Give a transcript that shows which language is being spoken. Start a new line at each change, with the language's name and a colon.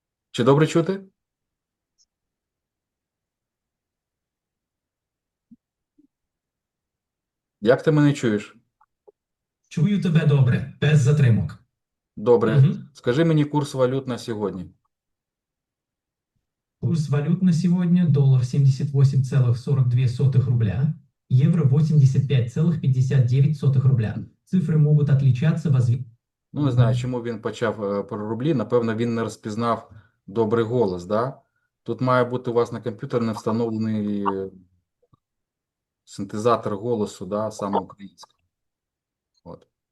Ukrainian: Чи добре чути? Як ти мене чуєш? Чую тебе добре, без затримок. Добре. Мгм. Скажи мені курс валют на сьогодні.
Russian: Курс валют на сегодня: доллар 78,42 рубля, евро 85,59 рубля. Цифры могут отличаться
Ukrainian: Ну, не знаю, чому він почав про рублі. Напевно, він не розпізнав добрий голос, да? Тут має бути у вас на комп'ютері не встановлений синтезатор голосу, да, саме український. От.